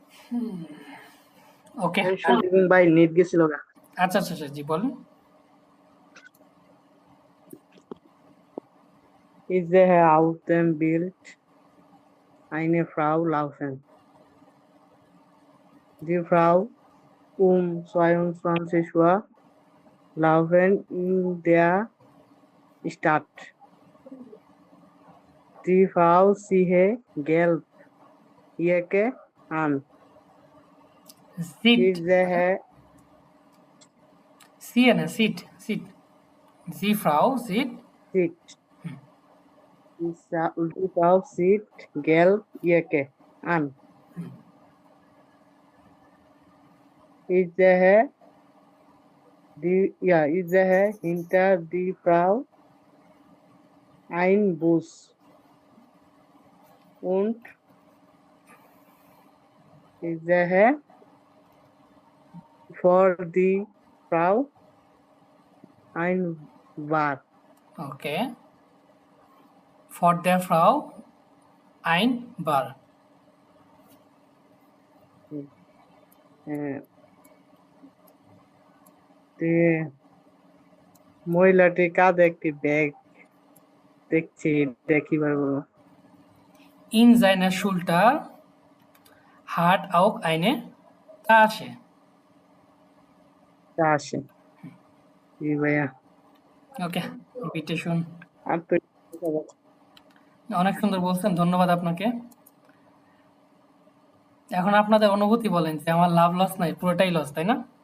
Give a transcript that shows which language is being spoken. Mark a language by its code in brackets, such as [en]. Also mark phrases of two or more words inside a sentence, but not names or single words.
[bn] ওকে, সুদীপ ভাই নেট গেছিল গা। আচ্ছা আচ্ছা আচ্ছা, জি বলেন। [de] Ist daher auf dem Bild eine Frau laufen. Die Frau um 22 Uhr laufen in der Stadt. Die Frau ziehe gelb Jacke an. সিট, Ich sehe sie na sitzt, sitzt, die Frau sitzt, sieht. Die Frau zieht gelb Jacke an. Ich sehe hinter die Frau ein Bus und ich sehe vor die Frau ein Bar. okay, vor der Frau ein Bar. [bn] আহ, মহিলাটি কাঁধে একটি ব্যাগ দেখছি, দেখি পারবো। [de] ইন seiner Schulter hat auch eine Tasche। [bn] তা আসে জি ভাইয়া। ওকে, ইনভিটেশন আর তো অনেক সুন্দর বলছেন, ধন্যবাদ আপনাকে। এখন আপনাদের অনুভূতি বলেন যে আমার লাভ লস নাই, পুরোটাই লস, তাই না?